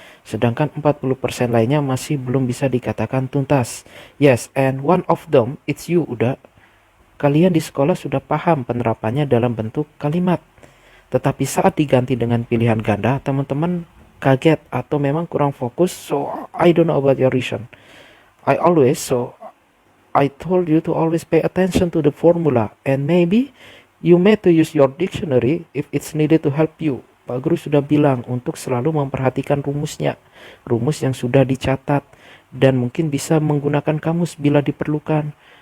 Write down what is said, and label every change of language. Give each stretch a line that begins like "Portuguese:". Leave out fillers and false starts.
Indonesian: Sedangkan 40% lainnya masih belum bisa dikatakan tuntas.
English: Yes, and one of them, it's you udah.
Indonesian: Kalian di sekolah sudah paham penerapannya dalam bentuk kalimat. Tetapi saat diganti dengan pilihan ganda, teman-teman kaget atau memang kurang fokus.
English: So, I don't know about your reason. I told you to always pay attention to the formula. And maybe you may to use your dictionary if it's needed to help you.
Indonesian: Pak Guru sudah bilang untuk selalu memperhatikan rumusnya. Rumus yang sudah dicatat. Dan mungkin bisa menggunakan kamus bila diperlukan.